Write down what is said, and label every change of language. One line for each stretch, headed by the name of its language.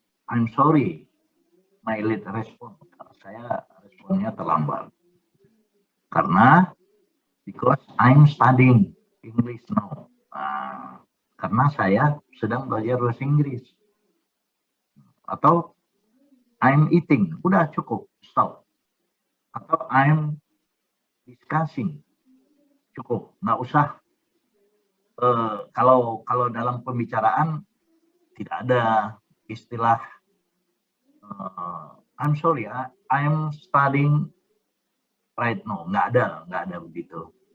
English: I'm sorry, my late response.
Indonesian: Saya responnya terlambat. Karena
English: because I'm studying English now.
Indonesian: Karena saya sedang belajar bahasa Inggris. Atau
English: I'm eating,
Indonesian: udah cukup, stop. Atau
English: I'm discussing,
Indonesian: cukup, nggak usah. Kalau dalam pembicaraan tidak ada istilah
English: I'm sorry, I'm studying right now,
Indonesian: nggak ada begitu.